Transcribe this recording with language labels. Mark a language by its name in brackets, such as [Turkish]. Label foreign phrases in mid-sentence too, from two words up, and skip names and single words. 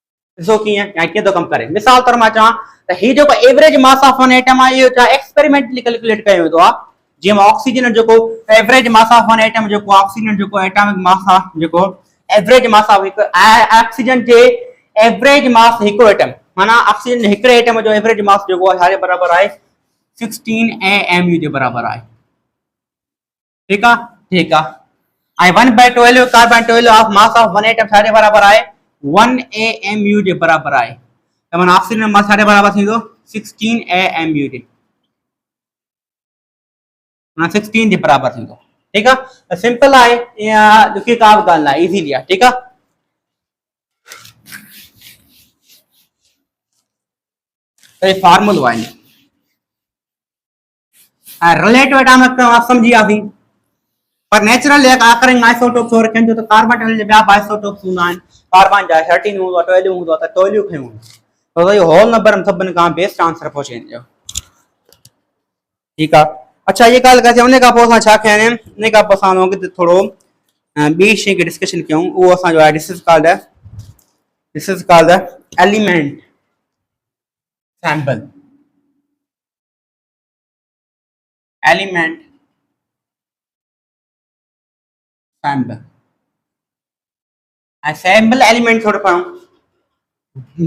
[Sindhi] ॾिसो कीअं या कीअं थो कमु करे। मिसाल तौर मां चवां त ही जेको [English] average mass of one atom [Sindhi] आहे इहो छा एक्सपेरिमेंटली कैलकुलेट कयो वेंदो आहे। जीअं मां ऑक्सीजन जेको [English] average mass of one atom [Sindhi] जेको ऑक्सीजन जेको [English] atomic mass [Sindhi] आहे जेको [English] average mass of [Sindhi] हिकु ऑक्सीजन जे [English] average mass [Sindhi] हिकु एटम माना ऑक्सीजन हिकिड़े एटम जो [English] average mass [Sindhi] जेको आहे छाजे बराबरि आहे 16 AMU जे बराबरि आहे। ठीक है ठीक है। आई 1/12 कार्बन 12 [English] of mass of one atom [Sindhi] छाजे बराबर आहे 1 AMU जे बराबर आहे। त माना ऑक्सीजन मास छाजे बराबर थींदो 16 AMU जे माना 16 जे बराबर थींदो। ठीक है सिंपल आहे या ॾुखी का बि ॻाल्हि न आहे इज़ीली आहे। ठीक आहे तो फार्मूलो आहे [English] relative atomic [Sindhi] समझी वियासीं पर [English] natural occurring isotopes [Sindhi] और रखनि जो तो कार्बन 12 जे ॿिया आइसोटोप्स हूंदा आहिनि। कार्बन जा 13 हूंदो आहे 12 हूंदो आहे त 12 खयूं तो इहो [English] whole number [Sindhi] में सभिनि खां [English] best answer [Sindhi] पहुची वेंदो। ठीक आहे अच्छा ये ॻाल्हि कजे उन खां पोइ असां छा कया आहिनि उन खां पोइ असां अॻिते थोरो ॿी शइ खे डिस्कशन कयूं उहो असांजो आहे [English] this is called element sample element sample [Sindhi] ऐं [English] sample element [Sindhi] थोरो पढ़ूं।